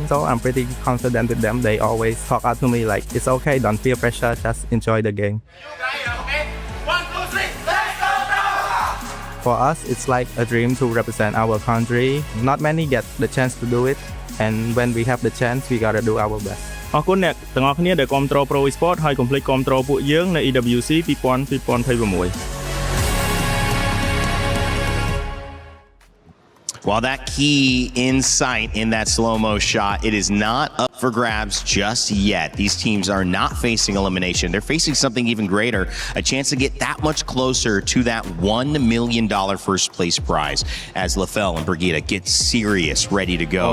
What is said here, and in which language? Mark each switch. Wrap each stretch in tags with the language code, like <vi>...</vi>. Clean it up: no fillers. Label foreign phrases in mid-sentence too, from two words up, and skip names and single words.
<en>So I'm pretty confident with them. They always talk out to me like, it's okay, don't feel pressure, just enjoy the game. For us, it's like a dream to represent our country. Not many get the chance to do it, and when we have the chance, we gotta do our best.</en> <km>អរគុណអ្នកទាំងអស់គ្នាដែលគាំទ្រ Pro Esports ហើយកុំភ្លេចគាំទ្រពួកយើងនៅ EWC 2026</km> <en>While that key insight in that slow-mo shot, it is not up for grabs just yet. These teams are not facing elimination. They're facing something even greater, a chance to get that much closer to that $1 million first place prize as LaFell and Brigitte get serious, ready to go.</en>